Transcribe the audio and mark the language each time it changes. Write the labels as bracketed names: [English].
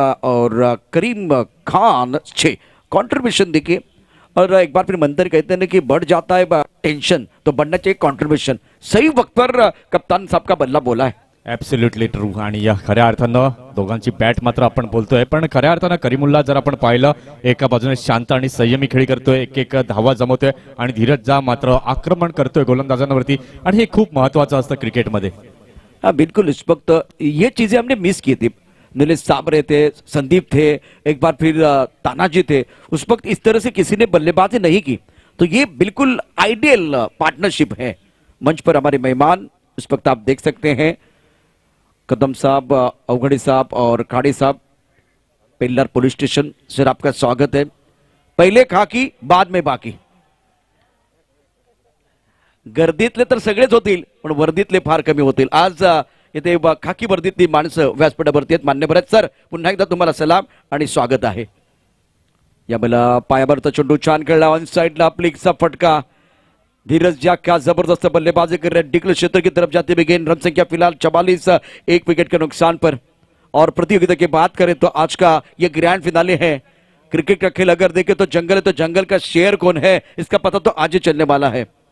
[Hindi] और करीम खान 6 कंट्रीब्यूशन देखिए. और एक बार फिर मंदिर कहते हैं कि बढ़ जाता है टेंशन तो बढ़ना चाहिए कंट्रीब्यूशन. सही वक्त पर कप्तान साहब का बल्ला बोला है. [English] Absolutely true. [Marathi] आणि या खऱ्या अर्थानं दोघांची बॅट मात्र आपण बोलतोय, पण खऱ्या अर्थानं करीमुल्ला जर आपण पाहिलं एका बाजूने शांत आणि संयमी खेळी करतोय, एक धावा जमवतोय आणि धीरज झा मात्र आक्रमण करतोय गोलंदाजांवरती आणि हे खूप महत्वाचं असतं क्रिकेटमध्ये. [Hindi] हाँ बिल्कुल, इस वक्त ये चीजें हमने मिस की थी। नीलेश साबरे थे, संदीप थे, एक बार फिर तानाजी थे। उस वक्त इस तरह से किसी ने बल्लेबाजी नहीं की, तो ये बिल्कुल आइडियल पार्टनरशिप है। मंच पर हमारे मेहमान इस वक्त आप देख सकते हैं, कदम साहब, अवघड़ी साहब और खाड़ी साहब, पेल्लर पोलीस स्टेशन। सर आपका स्वागत है। पहिले खाकी बाद में बाकी. [Marathi] गर्दीतले तर सगळेच होतील पण वर्दीतले फार कमी होतील. आज इथे खाकी वर्दीतली माणसं व्यासपीठावरती आहेत. मान्यवर आहेत. सर पुन्हा एकदा तुम्हाला सलाम आणि स्वागत आहे. यावेळेला पायावरचा चेंडू छान खेळला, ऑन साइडला फ्लिकचा फटका. [Hindi] धीरज जा क्या जबरदस्त बल्लेबाजी कर रहे हैं. डिक्ल क्षेत्र की तरफ जाते हुए गेंद, रन संख्या फिलहाल 44, एक विकेट के नुकसान पर. और प्रतियोगिता की बात करें तो आज का ये ग्रैंड फिनाले है. क्रिकेट का खेल अगर देखें तो जंगल है, तो जंगल का शेर कौन है इसका पता तो आज ही चलने वाला है.